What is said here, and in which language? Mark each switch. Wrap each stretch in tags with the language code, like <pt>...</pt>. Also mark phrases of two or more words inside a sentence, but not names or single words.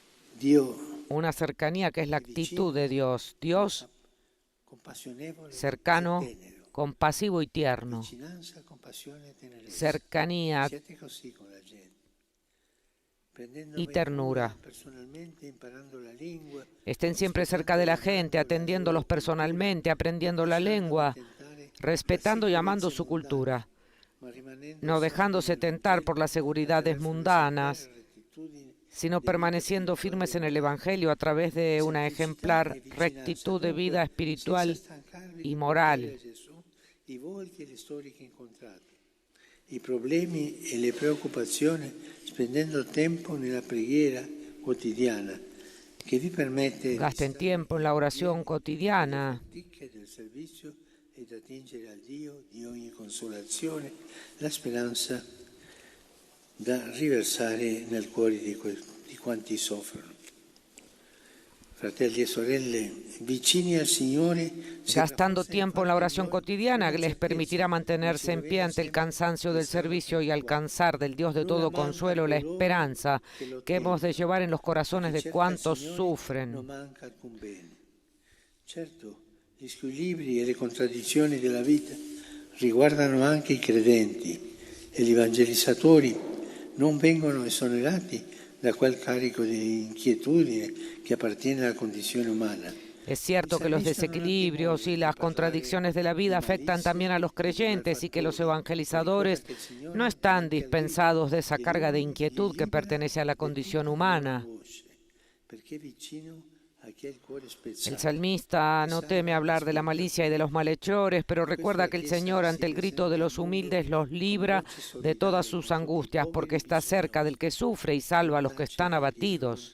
<it>Dio</it> <es>una cercanía que es la actitud de Dios. Dios</es> <it>compassionevole</it> <es>cercano,</es> <it>e tenero.</it> <es>compasivo y tierno.</es> <it>Vicinanza, compassione e tenerezza.</it> <es>Cercanía</es> <it>Siete così con la gente.</it> <es>y ternura.</es> <it>Personalmente, imparando la lingua,</it> <es>Estén siempre cerca de la gente, atendiéndolos personalmente, aprendiendo la lengua, respetando y amando su cultura, no dejándose tentar por las seguridades mundanas, sino permaneciendo firmes en el Evangelio a través de una ejemplar rectitud de vida espiritual y moral.</es> <it>I problemi e le preoccupazioni, spendendo tempo nella preghiera quotidiana che vi permette</it> <es>Gasten tiempo en la oración cotidiana,</es> <it>del servizio e di attingere al Dio di ogni consolazione, la speranza da riversare nel cuore di quanti soffrono. Fratelli e sorelle, vicini al Signore,</it> <es>gastando tiempo en la oración cotidiana que les permitirá mantenerse en pie ante el cansancio del servicio y alcanzar del Dios de todo consuelo la esperanza que hemos de llevar en los corazones de cuantos sufren.</es> <it>non manca alcun bene. Certo, gli squilibri e le contraddizioni della vita riguardano anche i credenti e gli evangelizzatori non vengono esonerati da quel carico di inquietudine che appartiene alla condizione umana.</it> <es>Es cierto que los desequilibrios y las contradicciones de la vida afectan también a los creyentes y que los evangelizadores no están dispensados de esa carga de inquietud que pertenece a la condición humana. El salmista no teme hablar de la malicia y de los malhechores, pero recuerda que el Señor, ante el grito de los humildes, los libra de todas sus angustias, porque está cerca del que sufre y salva a los que están abatidos.</es>